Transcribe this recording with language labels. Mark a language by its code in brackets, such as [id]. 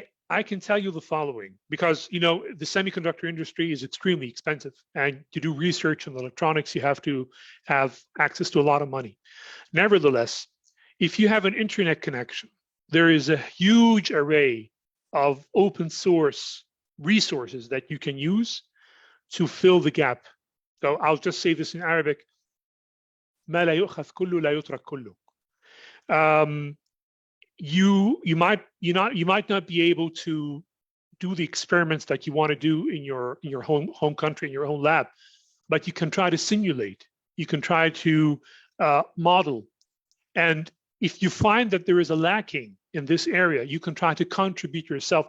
[en] I can tell you the following, because the semiconductor industry is extremely expensive, and to do research in electronics, you have to have access to a lot of money. Nevertheless, if you have an internet connection, there is a huge array of open source resources that you can use to fill the gap So I'll just say this in Arabic. [ar] ما لا يؤخذ كله لا يترك كله. [en] You might not be able to do the experiments that you want to do in your home country, in your own lab, but you can try to simulate. You can try to model, and if you find that there is a lacking in this area, you can try to contribute yourself.